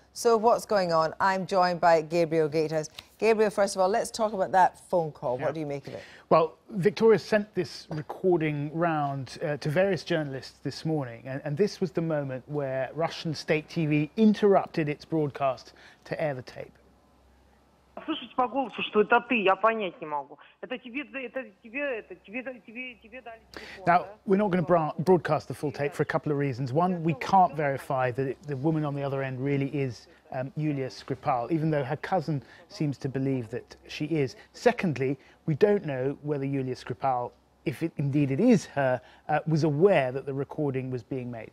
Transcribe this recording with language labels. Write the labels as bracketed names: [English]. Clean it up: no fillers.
[English] So what's going on? I'm joined by Gabriel Gatehouse. Gabriel, first of all, let's talk about that phone call. What do you make of it? Well, Victoria sent this recording round to various journalists this morning, and this was the moment where Russian state TV interrupted its broadcast to air the tape. [Russian] Слышать по голосу, что это ты, я понять не могу. [English] Now, we're not going to broadcast the full tape for a couple of reasons. One, we can't verify that the woman on the other end really is Yulia Skripal, even though her cousin seems to believe that she is. Secondly, we don't know whether Yulia Skripal, if indeed it is her, was aware that the recording was being made.